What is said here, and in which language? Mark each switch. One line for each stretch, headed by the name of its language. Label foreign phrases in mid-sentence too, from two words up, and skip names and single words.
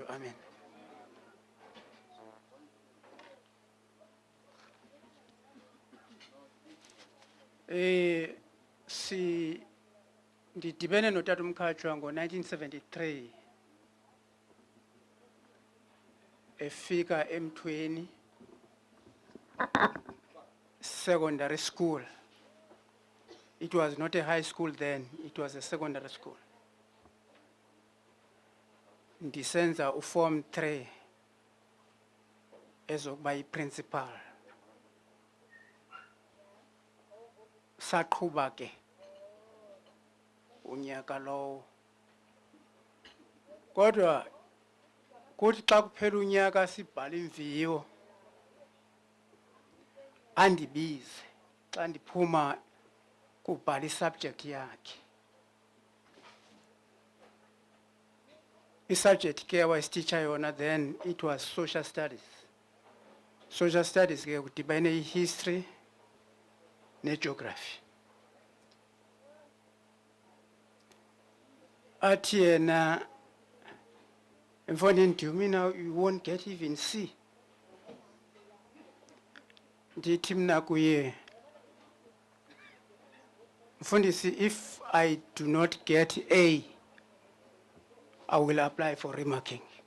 Xhosa: Amen. Ndidibene noTata Mkatshwa ngo-1973 efika eMthweni
English: secondary school. It was not a high school then, it was a secondary school.
Xhosa: Ndisenza uform 3 ezokuba yi-principal. Saqhuba ke unyaka lowo. Kodwa kuthi xa kuphela unyaka sibhala imviwo andibize xa ndiphuma kubhala isubject yakhe. I-subject ke wayesititsha yona
English: then it was social studies. Social studies
Xhosa: ke kudibane i-history ne-geography. Athi yena mfondini Dumi,
English: now you won't get even C.
Xhosa: Ndithi mna kuye mfundisi,
English: if I do not get A, I will apply for remarking.